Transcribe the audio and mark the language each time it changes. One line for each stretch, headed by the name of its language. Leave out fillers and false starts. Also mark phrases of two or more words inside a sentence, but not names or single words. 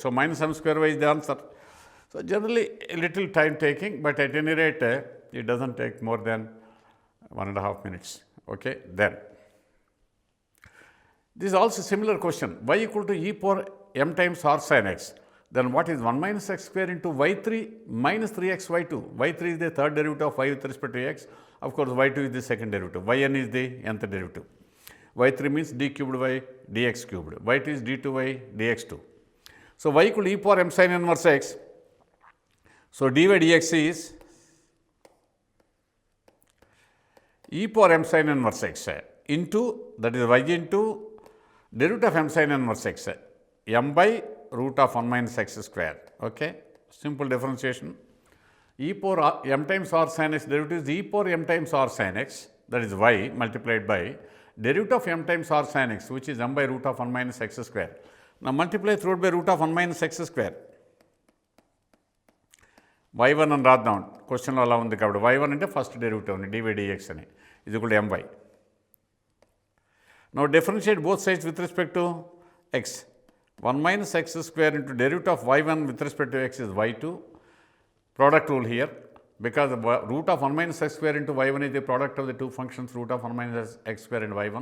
English: So, minus m square y is the answer. So, generally a little time taking, but at any rate it does not take more than 1.5 minutes. Okay. Then this is also similar question, y equal to e power m times r sin x. Then what is 1 minus x square into y3 minus 3x y2? y3 is the third derivative of y with respect to x. Of course, y2 is the second derivative, yn is the nth derivative. y3 means d cubed y dx cubed, y2 is d2y dx2. So, y equal to e power m sin inverse x. So, dy dx is e power m sin inverse x into, that is y into derivative of m sin inverse x, m by root of 1 minus x square. Okay. Simple differentiation. E power m times r sin x derivative is e power m times r sin x, that is y multiplied by derivative of m times r sin x, which is m by root of 1 minus x square. Now, multiply throughout by root of 1 minus x square. y1
Telugu: అని రాద్దాం, క్వశ్చన్లో అలా ఉంది కాబట్టి y1 అంటే
English: first derivative అని dy dx అని is equal to my. Now, differentiate both sides with respect to x. 1 minus x square into derivative of y1 with respect to x is y2. Product rule here, because the root of 1 minus x square into y1 is the product of the two functions root of 1 minus x square and y1.